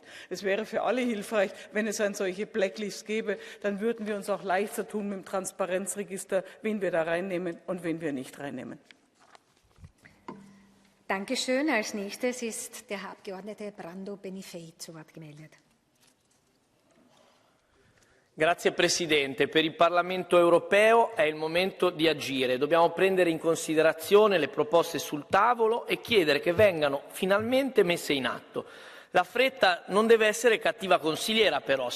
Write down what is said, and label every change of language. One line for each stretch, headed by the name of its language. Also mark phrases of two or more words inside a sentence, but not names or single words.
German: Es wäre für alle hilfreich, wenn es eine solche Blacklist gäbe. Dann würden wir uns auch leichter tun mit dem Transparenzregister, wen wir da reinnehmen und wen wir nicht reinnehmen. Dankeschön. Als nächstes ist der Herr Abgeordnete Brando Benifei zu Wort gemeldet.
Italian: Grazie Presidente. Per il Parlamento europeo è il momento di agire. Dobbiamo prendere in considerazione le proposte sul tavolo e chiedere che vengano finalmente messe in atto. La fretta non deve essere cattiva consigliera, però.